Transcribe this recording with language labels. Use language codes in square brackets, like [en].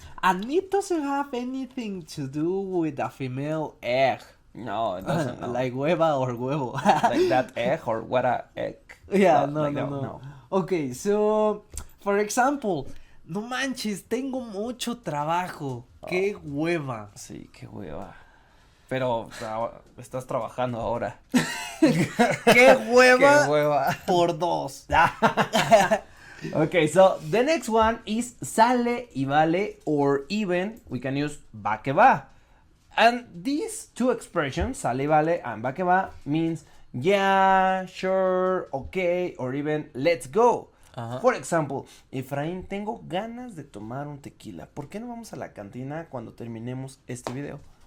[en] And it doesn't have anything to do with a female egg. No, it doesn't. No. Like hueva or huevo. Like that egg or what a egg. Yeah, No, no. Okay, so, for example, [es] no manches, tengo mucho trabajo. Que hueva. Sí, qué hueva. Pero estás trabajando ahora. Que hueva, Qué hueva. por dos. [en] Okay, so the next one is sale y vale, or even we can use va que va. And these two expressions, sale y vale and va que va, means yeah, sure, okay, or even let's go. For example, [es] Efraín, tengo ganas de tomar un tequila. ¿Por qué no vamos a la cantina cuando terminemos este video?